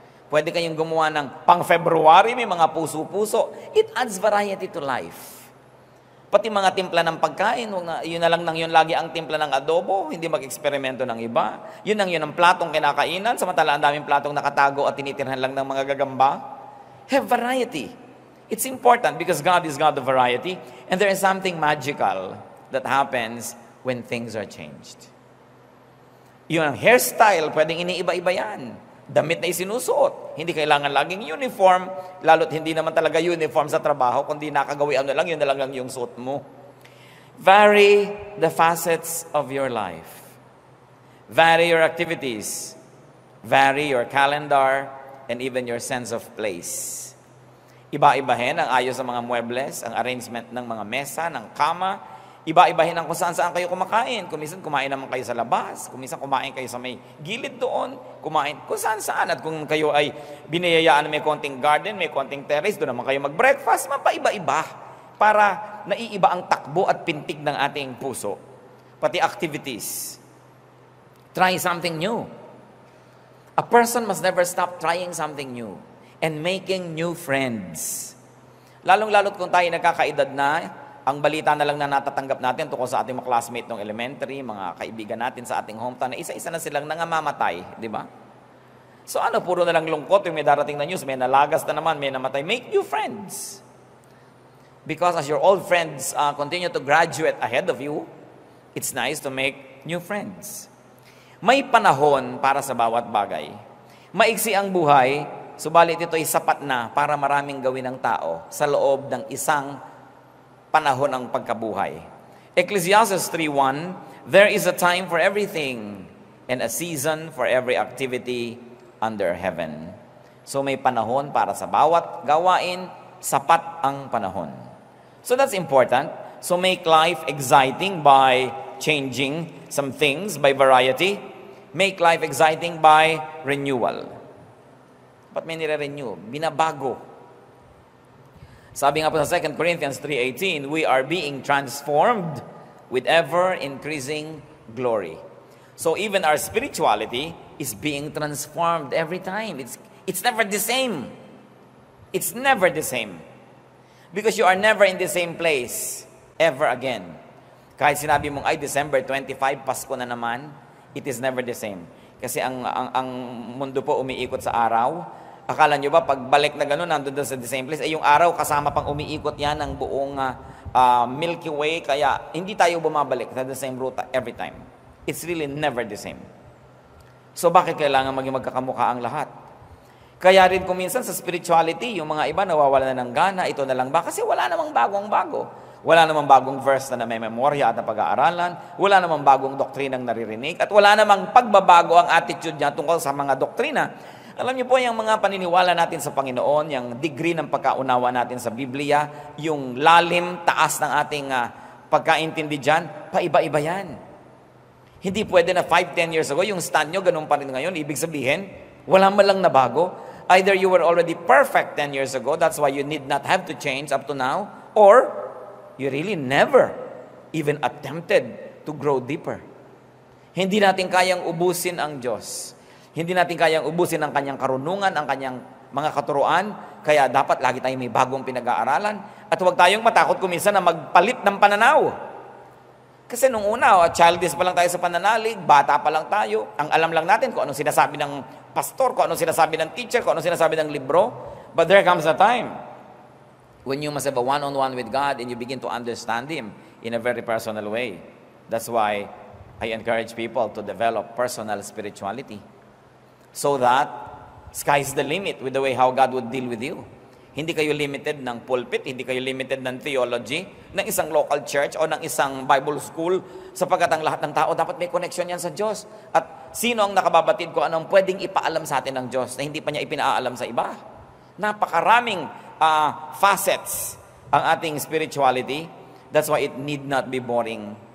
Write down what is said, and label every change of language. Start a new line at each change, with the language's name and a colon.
Filipino: Pwede kayong gumawa ng pang February, may mga puso-puso.
English: It adds variety to life.
Filipino: Pati mga timpla ng pagkain, yun na lang nang yun lagi ang timpla ng adobo, hindi mag-eksperimento ng iba. Yun ang platong kinakainan, samantala ang daming platong nakatago at tinitirhan lang ng mga gagamba.
English: Have variety. It's important because God is God of variety, and there is something magical that happens when things are changed.
Filipino: Yung hairstyle, pwedeng iniiba-iba yan. Damit na isinusuot. Hindi kailangan laging uniform, lalo't hindi naman talaga uniform sa trabaho, kundi nakagawian na lang, yun na lang yung suot mo.
English: Vary the facets of your life. Vary your activities. Vary your calendar, and even your sense of place.
Filipino: Iba-ibahin ang ayos ng mga muebles, ang arrangement ng mga mesa, ng kama. Iba-ibahin ang kung saan kayo kumakain. Kuminsan kumain naman kayo sa labas. Kuminsan kumain kayo sa may gilid doon. Kumain kung saan. At kung kayo ay biniyayaan na may konting garden, may konting terrace, doon naman kayo mag-breakfast. Mapaiba-iba. Para naiiba ang takbo at pintig ng ating puso.
English: Pati activities. Try something new. A person must never stop trying something new and making new friends.
Filipino: Lalong-lalot kung tayo nagkakaedad na, ang balita na lang na natatanggap natin tungkol sa ating mga classmate ng elementary, mga kaibigan natin sa ating hometown, na isa-isa na silang nangamamatay, di ba? So puro na lang lungkot yung may darating na news, may nalagas na naman, may namatay.
English: Make new friends. Because as your old friends continue to graduate ahead of you, it's nice to make new friends.
Filipino: May panahon para sa bawat bagay. Maiksi ang buhay, subalit ito ay sapat na para maraming gawin ng tao sa loob ng isang panahon ng pagkabuhay.
English: Ecclesiastes 3:1, there is a time for everything and a season for every activity under heaven.
Filipino: So may panahon para sa bawat gawain, sapat ang panahon.
English: So that's important. So make life exciting by changing some things, by variety. Make life exciting by renewal.
Filipino: Ba't may nire-renew? Binabago. Sabi nga po sa
English: 2 Corinthians 3:18, we are being transformed with ever-increasing glory. So even our spirituality is being transformed every time. It's never the same. It's never the same. Because you are never in the same place ever again.
Filipino: Kahit sinabi mong, ay, December 25, Pasko na naman,
English: it is never the same.
Filipino: Kasi ang mundo po umiikot sa araw. Akala nyo ba, pagbalik na gano'n, nandun sa
English: the same place,
Filipino: yung araw kasama pang umiikot yan ng buong Milky Way, kaya hindi tayo bumabalik sa
English: the same route every time. It's really never the same.
Filipino: So bakit kailangan maging magkakamukha ang lahat? Kaya rin kung minsan sa spirituality, yung mga iba nawawala na ng gana, ito na lang ba? Kasi wala namang bagong-bago. Wala namang bagong verse na may memorya at na pag-aaralan. Wala namang bagong doktrinang naririnig. At wala namang pagbabago ang attitude niya tungkol sa mga doktrina. Alam niyo po, yung mga paniniwala natin sa Panginoon, yung degree ng pagkaunawa natin sa Biblia, yung lalim, taas ng ating pagkaintindi dyan, paiba-iba yan. Hindi pwede na 5-10 years ago, yung stand nyo, ganun pa rin ngayon. Ibig sabihin, wala man lang na bago.
English: Either you were already perfect 10 years ago, that's why you need not have to change up to now, or you really never even attempted to grow deeper.
Filipino: Hindi natin kayang ubusin ang Diyos. Hindi natin kayang ubusin ang kanyang karunungan, ang kanyang mga katuruan, kaya dapat lagi tayong may bagong pinag-aaralan. At huwag tayong matakot kuminsan na magpalit ng pananaw. Kasi nung una, childish pa lang tayo sa pananalig, bata pa lang tayo, ang alam lang natin kung anong sinasabi ng pastor, kung anong sinasabi ng teacher, kung anong sinasabi ng libro.
English: But there comes a time when you must have a one-on-one with God and you begin to understand Him in a very personal way. That's why I encourage people to develop personal spirituality. So that, sky's the limit with the way how God would deal with you.
Filipino: Hindi kayo limited ng pulpit, hindi kayo limited ng theology, ng isang local church o ng isang Bible school, sapagkat ang lahat ng tao dapat may connection yan sa Diyos. At sino ang nakababatid ko anong pwedeng ipaalam sa atin ng Diyos na hindi pa niya ipinaalam sa iba? Napakaraming facets ang ating spirituality.
English: That's why it need not be boring.